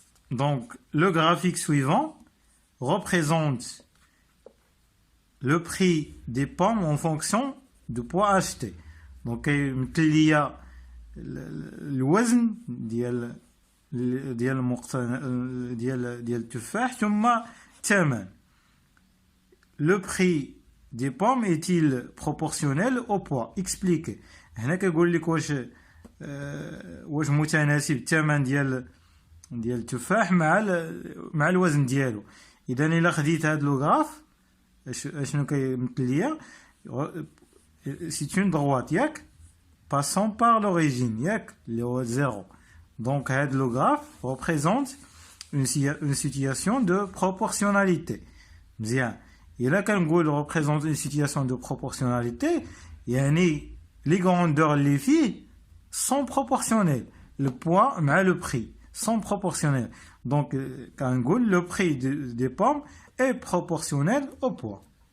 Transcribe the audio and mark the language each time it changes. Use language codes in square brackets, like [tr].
[fr] Donc, le graphique suivant représente le prix des pommes en fonction du poids acheté. Donc, il y a le [ar] وزن ديال التفاح ثم الثمن. [fr] Le prix des pommes est-il proportionnel au poids? Expliquez. [ar] هنا كيقول لك واش متناسب الثمن ديال التفاح مع الوزن ديالو. اذا الا خديت هذا لو غراف اشنو كيمثل ليا؟ [fr] c'est une droite [ar] ياك [fr] passant par l'origine [ar] ياك اللي هو 0. [fr] donc [ar] هذا لو غراف [fr] représente une situation de proportionnalité. [ar] مزيان. الا كنقول [fr] représente une situation de proportionnalité يعني les grandeurs [ar] اللي فيه [fr] sont proportionnelles. Le poids مع le prix sont proportionnels. Donc, [ar] كنقول [fr] le prix des pommes est proportionnel au poids.